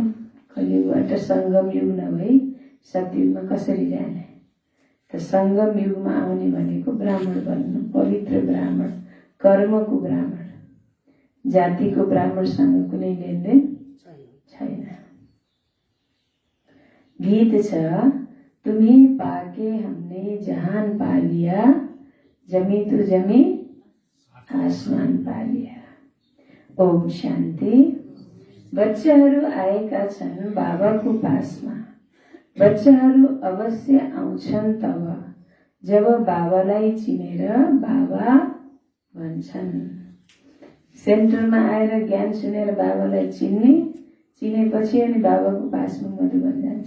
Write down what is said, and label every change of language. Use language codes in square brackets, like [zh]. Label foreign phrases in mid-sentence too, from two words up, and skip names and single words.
[ne] कलियुगबाट सङ्गम युग नभई सतयुगमा कसरी जाने? त सङ्गम युगमा आउने भनेको ब्राह्मण बन्नु, पवित्र ब्राह्मण, कर्मको ब्राह्मण। जातिको ब्राह्मणसँग कुनै लेनदेन छैन। गीत छ, [hi] तुम्हें पाके हमने जहान पा लिया, जमी तू जमी आसमान पा लिया। [sa] ओम शान्ति। [ne] बच्चाहरू आएका छन् बाबाको पासमा। बच्चाहरू अवश्य आउँछन् तब जब बाबालाई चिनेर बाबा भन्छन्। सेन्टरमा आएर ज्ञान सुनेर बाबालाई चिनेपछि अनि बाबाको पासमा मधुबन जान्छ।